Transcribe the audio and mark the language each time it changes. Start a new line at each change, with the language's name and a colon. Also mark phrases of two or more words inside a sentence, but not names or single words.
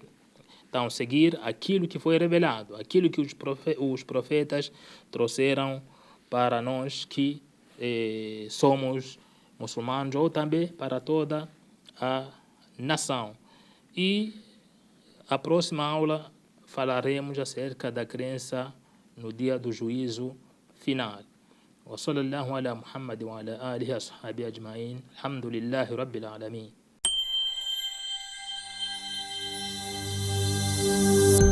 Portuguese: Então, seguir aquilo que foi revelado, aquilo que os profetas trouxeram para nós que somos muçulmanos, ou também para toda a nação. E a próxima aula falaremos acerca da crença no dia do juízo final.
Arabic: وصلى الله على محمد وعلى آله وصحبه أجمعين الحمد لله رب العالمين.